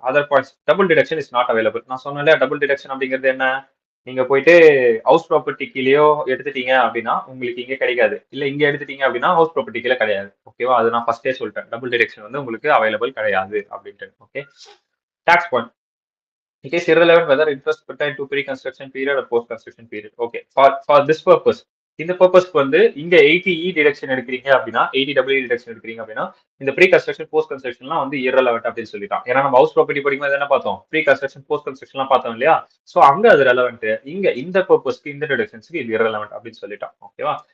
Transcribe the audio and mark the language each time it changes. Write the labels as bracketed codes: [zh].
[en] Other points double deduction is not available. [ta] நான் சொன்னேன் இல்லையா, டபுள் டிடக்ஷன் அப்படிங்கிறது என்ன? நீங்க போயிட்டு ஹவுஸ் ப்ராப்பர்ட்டி கீழேயோ எடுத்துட்டீங்க அப்படின்னா உங்களுக்கு இங்கே கிடைக்காது. இல்ல இங்க எடுத்துட்டீங்க அப்படின்னா ஹவுஸ் ப்ராப்பர்ட்டி கீழே கிடையாது. ஓகேவா? அது நான் ஃபர்ஸ்டே சொல்லிட்டேன். டபுள் டிடக்ஷன் வந்து உங்களுக்கு அவைலபிள் கிடையாது அப்படின்ட்டு. Okay. Tax point. [en] It is irrelevant whether interest pertain to pre-construction period or post-construction period. Okay. For this purpose, [ta] இந்த பர்பஸ்க்கு வந்து இங்க 80E டிடக்ஷன் எடுக்கிறீங்க அப்படின்னா 80EE டிடக்ஷன் எடுக்கிறீங்க அப்படின்னா இந்த ப்ரீ கன்ஸ்ட்ரக்ஷன் போஸ்ட் கன்ஸ்ட்ரக்ஷன்லாம் வந்து இரலவெண்ட் அப்படின்னு சொல்லிட்டான். ஏன்னா நம்ம ஹவுஸ் ப்ராப்பர்ட்டி படிக்கும்போது என்ன பார்த்தோம்? ப்ரீ கன்ஸ்ட்ரக்ஷன் போஸ்ட் கன்ஸ்ட்ரக்ஷன்லாம் பார்த்தோம் இல்லையா? சோ அங்க அது ரெலவெண்ட். இங்க இந்த பர்பஸ்க்கு இந்த டிடக்ஷன்ஸ்க்கு இது இரலவெண்ட் அப்படின்னு சொல்லிட்டான். ஓகேவா?